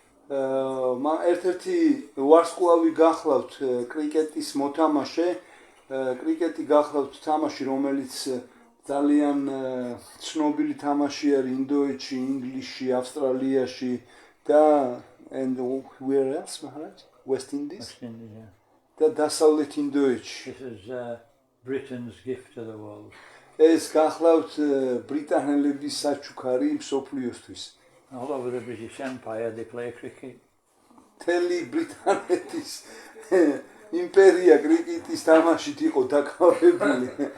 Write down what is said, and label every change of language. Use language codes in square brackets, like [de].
[ka] ერთ-ერთი ვარსკვლავი გახლავთ კრიკეტის მოთამაშე. კრიკეტი გახლავთ თამაში, რომელიც ძალიან ცნობილი თამაში არის ინდოეთში, ინგლისში, ავსტრალიაში და [en] and where else, Maharaj? West Indies? West Indies, yeah. [ka] და დასავლეთ ინდოეთში. [en] This is Britain's gift to the world. [ka] ეს გახლავთ ბრიტანელების საჩუქარი მსოფლიოსთვის. [en] All over the British Empire they play cricket. [ka] თელი ბრიტანეთის იმპერია კრიკეტის თამაშით იყო დაკავებული.